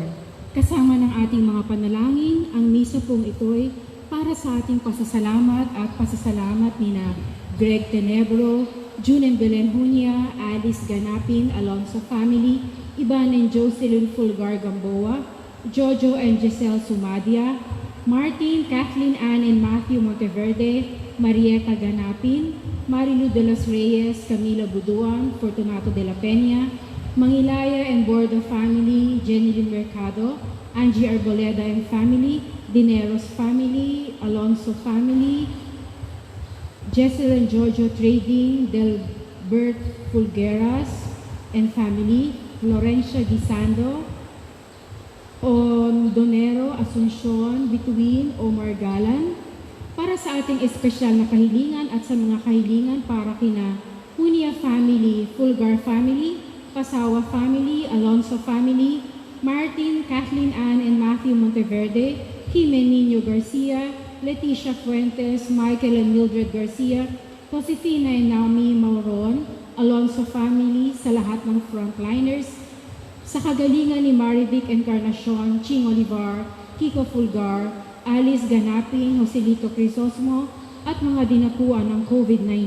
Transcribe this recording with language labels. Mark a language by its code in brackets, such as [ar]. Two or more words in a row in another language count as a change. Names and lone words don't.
[tl] Kasama ng ating mga panalangin, ang misa pong ito'y para sa ating pasasalamat at pasasalamat nina Greg Tenebro, June and Belen Hunya, Alice Ganapin, Alonso family, Iban and Jocelyn Fulgar Gamboa, Jojo and Giselle Sumadia, Martin, Kathleen Ann and Matthew Monteverde, Marieta Ganapin, Marilu de los Reyes, Camila Buduan, Fortunato de la Peña, Mangilaya and Bordo family, Jenilyn Mercado, Angie Arboleda and family, Dineros family, Alonso family, Jessel and Giorgio Trading, Delbert Fulgueras and family, Florencia Gisando, Donero, Asuncion, Bituin, Omar Galan, para sa ating espesyal na kahilingan at sa mga kahilingan para kina Hunia family, Fulgar family, Pasawa family, Alonso family, Martin, Kathleen Ann and Matthew Monteverde, Jimenino Garcia, Leticia Fuentes, Michael and Mildred Garcia, Josefina and Naomi Mauron, Alonso family, sa lahat ng frontliners, sa kagalingan ni Marivic Encarnacion, Ching Olivar, Kiko Fulgar, Alice Ganapin, Joselito Crisosmo, at mga dinapuan ng COVID-19.